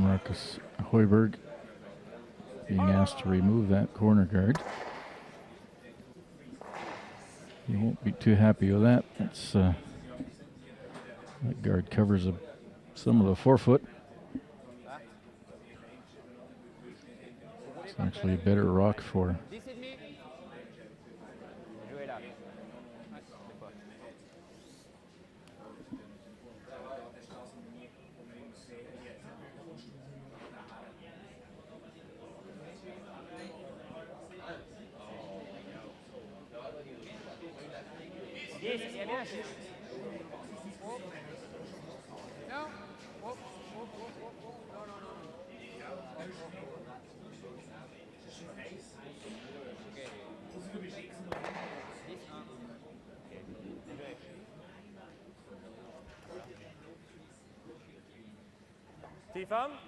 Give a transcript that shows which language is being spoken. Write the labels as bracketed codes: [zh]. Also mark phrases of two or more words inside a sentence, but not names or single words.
[en] Marcus Hoiberg being asked to remove that corner guard. He won't be too happy with that. That's that guard covers some of the forefoot. It's actually a better rock for [fr] 10 et demi. Jouer là. Ouais, c'est pas. Il est bien lâché. Non. Oh. Non. T5.